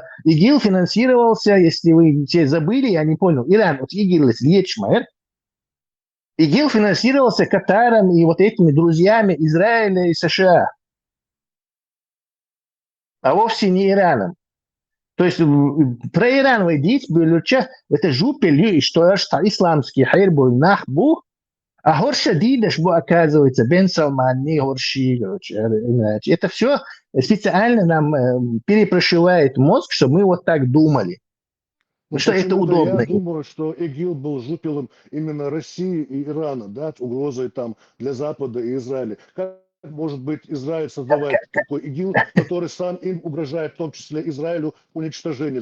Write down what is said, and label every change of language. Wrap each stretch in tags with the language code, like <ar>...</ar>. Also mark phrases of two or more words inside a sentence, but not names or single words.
<ru>ИГИЛ финансировался, если вы все забыли, я не понял, Иран, вот ИГИЛ, Лечмайер, ИГИЛ финансировался Катаром и вот этими друзьями Израиля и США, а вовсе не Ираном. То есть про Иран войдите, это жупель, что исламский хайр был нахбу, а горше дидаш, оказывается, Бен Салман, не горши, иначе. Это все специально нам перепрошивает мозг, чтобы мы вот так думали. Ну, что это удобно. Я думаю, что ИГИЛ был жупелом именно России и Ирана, да, угрозой там для Запада и Израиля. Как может быть Израиль создавать такой ИГИЛ, который сам им угрожает, в том числе Израилю, уничтожение?</ru>